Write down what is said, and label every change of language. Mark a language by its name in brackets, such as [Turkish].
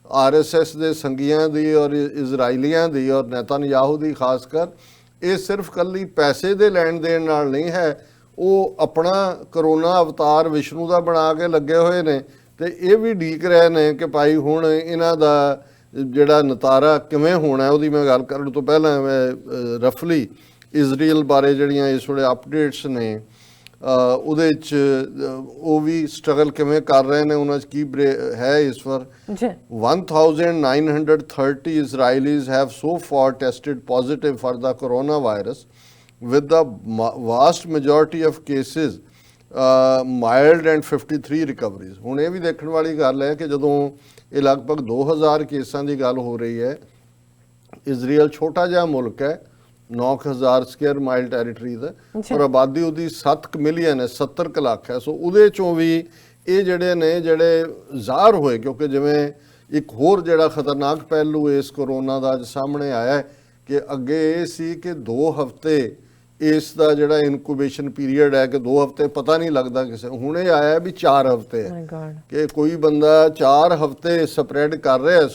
[Punjabi] RSS ਦੇ ਸੰਗੀਆਂ ਦੀ ਔਰ ਇਜ਼ਰਾਈਲੀਆਂ ਦੀ ਔਰ ਨੇਤਨਯਾਹੂ ਦੀ ਖਾਸ ਕਰ, ਇਹ ਸਿਰਫ ਕੱਲੀ ਪੈਸੇ ਦੇ ਲੈਣ ਦੇਣ ਨਾਲ ਨਹੀਂ ਹੈ, ਉਹ ਆਪਣਾ ਕਰੋਨਾ ਅਵਤਾਰ ਵਿਸ਼ਨੂੰ ਦਾ ਬਣਾ ਕੇ ਲੱਗੇ ਹੋਏ ਨੇ ਤੇ ਇਹ ਵੀ ਢੀਕ ਰਹੇ ਨੇ ਕਿ ਭਾਈ ਹੁਣ ਇਹਨਾਂ ਦਾ ਜਿਹੜਾ ਨਤਾਰਾ ਕਿਵੇਂ ਹੋਣਾ ਉਹਦੀ ਮੈਂ ਗੱਲ ਕਰਨ ਤੋਂ ਪਹਿਲਾਂ ਮੈਂ ਰਫਲੀ ਇਜ਼ਰਾਈਲ ਬਾਰੇ ਜਿਹੜੀਆਂ ਇਸ ਵੇਲੇ ਅਪਡੇਟਸ ਨੇ ਉਹਦੇ 'ਚ ਉਹ ਵੀ ਸਟਰਗਲ ਕਿਵੇਂ ਕਰ ਰਹੇ ਨੇ, ਉਹਨਾਂ 'ਚ ਕੀ ਹੈ ਇਸ ਵਾਰ। [English] 1930 Israelis have so far tested positive for the coronavirus, with the vast majority of cases mild and 53 recoveries। [Punjabi] ਹੁਣ ਇਹ ਵੀ ਦੇਖਣ ਵਾਲੀ ਗੱਲ ਹੈ ਕਿ ਜਦੋਂ ਇਹ ਲਗਭਗ 2000 ਕੇਸਾਂ ਦੀ ਗੱਲ ਹੋ ਰਹੀ ਹੈ, ਇਜ਼ਰਾਈਲ ਛੋਟਾ ਜਿਹਾ ਮੁਲਕ ਹੈ, 9000 ਸਕੁਅਰ ਮਾਈਲ ਟੈਰੀਟਰੀ ਦਾ, ਔਰ ਆਬਾਦੀ ਉਹਦੀ 7 ਮਿਲੀਅਨ ਹੈ, 70 ਲੱਖ ਹੈ। ਸੋ ਉਹਦੇ ਚੋਂ ਵੀ ਇਹ ਜਿਹੜੇ ਨੇ ਜਿਹੜੇ ਜ਼ਾਹਰ ਹੋਏ, ਕਿਉਂਕਿ ਜਿਵੇਂ ਇੱਕ ਹੋਰ ਜਿਹੜਾ ਖਤਰਨਾਕ ਪਹਿਲੂ ਇਸ ਕਰੋਨਾ ਦਾ ਅੱਜ ਸਾਹਮਣੇ ਆਇਆ ਹੈ ਕਿ ਅੱਗੇ ਇਹ ਸੀ ਕਿ 2 ਹਫ਼ਤੇ ਇਸ ਦਾ ਜਿਹੜਾ ਇਨਕੂਬੇਸ਼ਨ ਪੀਰੀਅਡ ਹੈ ਕਿ 2 ਹਫ਼ਤੇ ਪਤਾ ਨਹੀਂ ਲੱਗਦਾ ਕਿਸੇ, ਹੁਣ ਇਹ ਆਇਆ ਵੀ 4 ਹਫ਼ਤੇ ਹੈ ਕਿ ਕੋਈ ਬੰਦਾ 4 ਹਫ਼ਤੇ ਸਪਰੈਡ ਕਰ ਰਿਹਾ।